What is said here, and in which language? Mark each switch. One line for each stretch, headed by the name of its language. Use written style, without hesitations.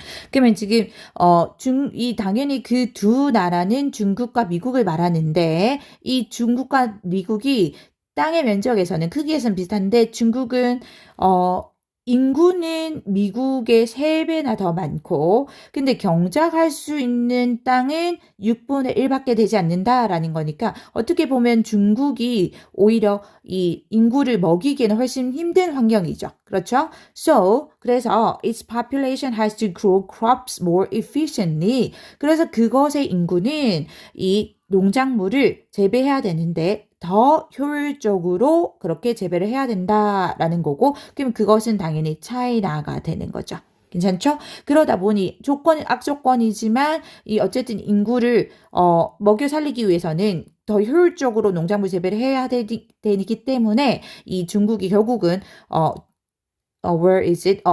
Korean: 그러면 지금 당연히 그 두 나라는 중국과 미국을 말하는데 이 중국과 미국이 땅의 면적에서는 크기에서는 비슷한데 중국은 인구는 미국의 3배나 더 많고 근데 경작할 수 있는 땅은 6분의 1밖에 되지 않는다라는 거니까 어떻게 보면 중국이 오히려 이 인구를 먹이기에는 훨씬 힘든 환경이죠. 그렇죠?
English: 그래서 its population has to grow crops more efficiently.
Korean: 그래서 그것의 인구는 이 농작물을 재배해야 되는데 더 효율적으로 그렇게 재배를 해야 된다라는 거고 그럼 그것은 당연히 차이나가 되는 거죠. 괜찮죠? 그러다 보니 조건은 악조건이지만 이 어쨌든 인구를 먹여 살리기 위해서는 더 효율적으로 농작물 재배를 해야 되기 때문에 이 중국이 결국은 where is it?